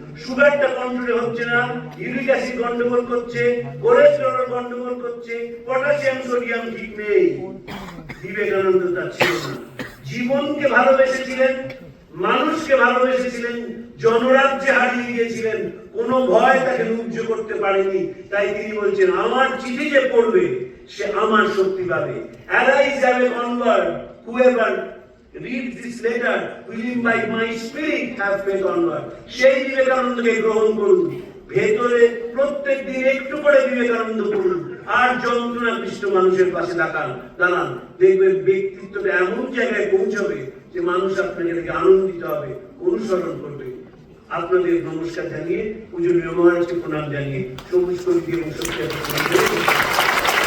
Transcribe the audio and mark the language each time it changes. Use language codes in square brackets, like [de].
[bn] সুগারটা কন্ট্রোলে হচ্ছে না, ইউরিক অ্যাসিড গন্ডগোল করছে, কোলেস্টেরল গন্ডগোল করছে, পটাশিয়াম সোডিয়াম ঠিক নেই। বিবেকানন্দ তা ছিল না। জীবনকে ভালোবেসেছিলেন, মানুষকে ভালোবেসেছিলেন, জনরাজ্যে হারিয়ে দিয়েছিলেন, কোনো ভয় তাকে রুদ্ধ করতে পারেনি। তাই তিনি বলছেন, আমার চিঠি যে পড়বে সে আমার শক্তি পাবে। [en] Arise and onward, whoever reads this letter will imbibe my spirit, have faith onward. [bn] সেই বিবেকানন্দকে গ্রহণ করুন। ভেতরে প্রত্যেক দিন একটু করে বিবেকানন্দ পড়ুন আর যন্ত্রণাকৃষ্ট মানুষের পাশে দাঁড়ান, দেখবেন ব্যক্তিত্বটা এমন জায়গায় পৌঁছবে যে মানুষ আপনাকে দেখে আনন্দিত হবে, অনুসরণ করবে। আপনাদের নমস্কার জানিয়ে, পূজনীয় মহারাজকে প্রণাম জানিয়ে, সবুজ কবিতা এবং সত্যি